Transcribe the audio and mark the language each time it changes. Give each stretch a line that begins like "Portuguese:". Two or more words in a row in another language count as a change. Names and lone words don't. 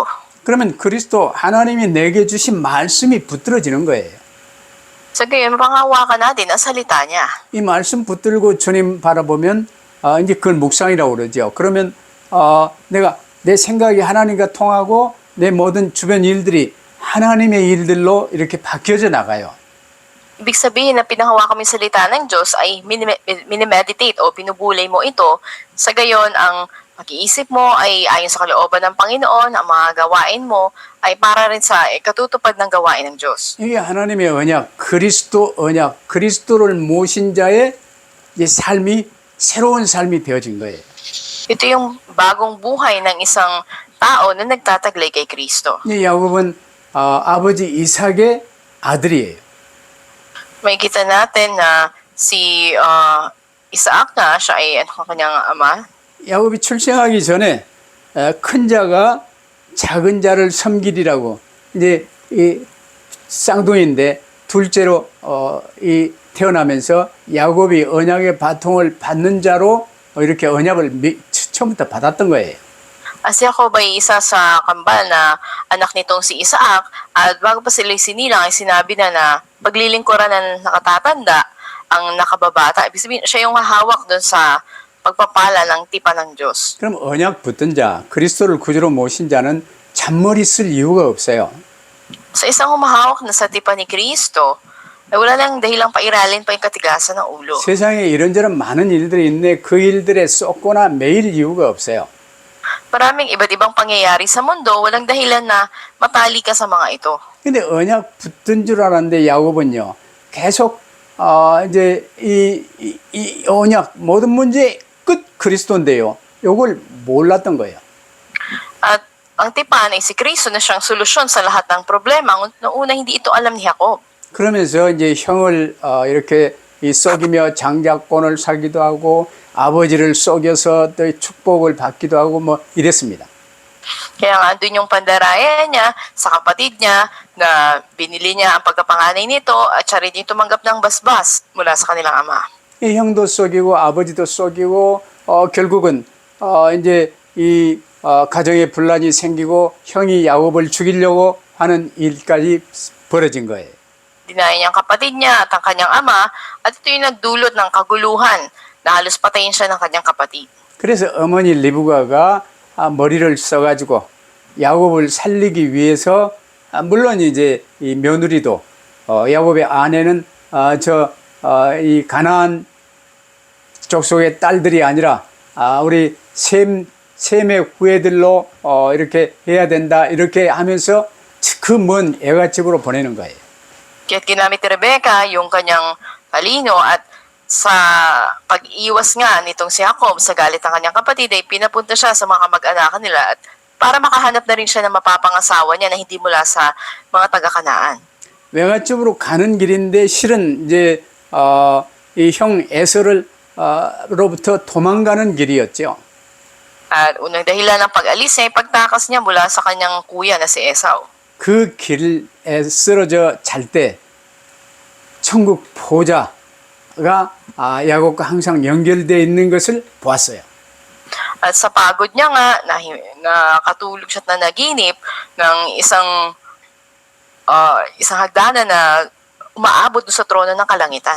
Korean: 그러면 그리스도 하나님이 내게 주신 말씀이 붙들어지는 거예요.
Filipino: Sa gayon, mapangawakan natin ang salita niya.
Korean: 이 말씀 붙들고 주님 바라보면 이제 그걸 묵상이라고 그러죠. 그러면 내가 내 생각이 하나님과 통하고 내 모든 주변 일들이 하나님의 일들로 이렇게 바뀌어져 나가요.
Filipino: Ibig sabihin na pinangawakan mo yung salita ng Diyos ay minimeditate o pinubulay mo ito. Sa gayon, ang pag-iisip mo ay ayon sa kalooban ng Panginoon, ang mga gawain mo ay para rin sa katutupad ng gawain ng Diyos.
Korean: 이게 하나님의 언약, 그리스도 언약, 그리스도를 모신 자의 이 삶이 새로운 삶이 되어진 거예요.
Filipino: Ito yung bagong buhay ng isang tao na nagtataglay kay Kristo.
Korean: 이 야곱은 아버지 이삭의 아들이에요.
Filipino: Makikita natin na si Isaac nga, siya ay kanyang ama.
Korean: 야곱이 출생하기 전에 큰 자가 작은 자를 섬기리라고 이제 이 쌍둥이인데 둘째로 이 태어나면서 야곱이 언약의 바통을 받는 자로 이렇게 언약을 처음부터 받았던 거예요.
Filipino: Si Jacob ay isa sa kambal na anak nitong si Isaac at bago pa sila sinilang ay sinabi na paglilingkuran ng nakatatanda ang nakababata. Ibig sabihin, siya yung hahawak doon sa pagpapala ng tipan ng Diyos.
Korean: 그럼 언약 붙든 자, 그리스도를 구주로 모신 자는 잔머리 쓸 이유가 없어요.
Filipino: Sa isang humahawak na sa tipan ni Kristo, ay wala nang dahilang pairalin pa yung katigasan ng ulo.
Korean: 세상에 이런저런 많은 일들이 있는데 그 일들에 쏟거나 매일 이유가 없어요.
Filipino: Maraming iba't ibang pangyayari sa mundo, walang dahilan na matali ka sa mga ito.
Korean: 근데 언약 붙든 줄 알았는데 야곱은요, 계속 이제 이 언약 모든 문제의 끝 그리스도인데요. 요걸 몰랐던 거예요.
Filipino: At ang tipan ay si Kristo na siyang solusyon sa lahat ng problema. Noong una, hindi ito alam ni Jacob.
Korean: 그러면서 이제 형을 이렇게 속이며 장자권을 사기도 하고 아버지를 속여서 또 축복을 받기도 하고 뭐 이랬습니다.
Filipino: Kaya nga andun yung pandaraya niya sa kapatid niya na binili niya ang pagkapanganay nito at siya rin yung tumanggap ng basbas mula sa kanilang ama.
Korean: 이 형도 속이고 아버지도 속이고 결국은 이제 이 가정에 분란이 생기고 형이 야곱을 죽이려고 하는 일까지 벌어진 거예요.
Filipino: Dinaya niya ang kapatid niya at ang kanyang ama at ito yung nagdulot ng kaguluhan na halos patayin siya ng kanyang kapatid.
Korean: 그래서 어머니 리브가가 머리를 써가지고 야곱을 살리기 위해서 물론 이제 이 며느리도 야곱의 아내는 이 가나안 족속의 딸들이 아니라 우리 셈의 후예들로 이렇게 해야 된다 이렇게 하면서 그 먼 애갓집으로 보내는 거예요.
Filipino: Kaya't ginamit ni Rebecca yung kanyang talino at sa pag-iwas nga nitong si Jacob sa galit ng kanyang kapatid ay pinapunta siya sa mga kamag-anakan nila at para makahanap na rin siya ng mapapangasawa niya na hindi mula sa mga taga-Kanaan.
Korean: 외갓집으로 가는 길인데 실은 이제 이 형 에서를 로부터 도망가는 길이었죠.
Filipino: At unang dahilan ng pag-alis ay pagtakas niya mula sa kanyang kuya na si Esau.
Korean: 그 길에 쓰러져 잘 때 천국 보좌가 야곱과 항상 연결되어 있는 것을 보았어요.
Filipino: At sa pagod niya nga, nakatulog siya at nanaginip ng isang hagdanan na umaabot sa trono ng kalangitan.